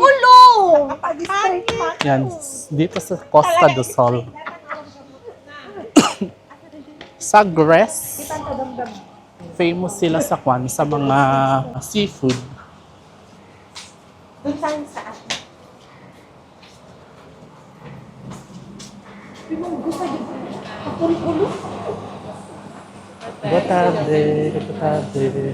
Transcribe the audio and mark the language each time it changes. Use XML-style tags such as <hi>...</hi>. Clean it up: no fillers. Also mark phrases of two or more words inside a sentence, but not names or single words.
<tl>Ulo! Pag-display pa. Yan, dito sa Costa do Sol. Sagres. Famous sila sa kwan sa mga seafood. Doon tayo sa atin.</tl> <pt>Boa tarde, boa tarde.</pt>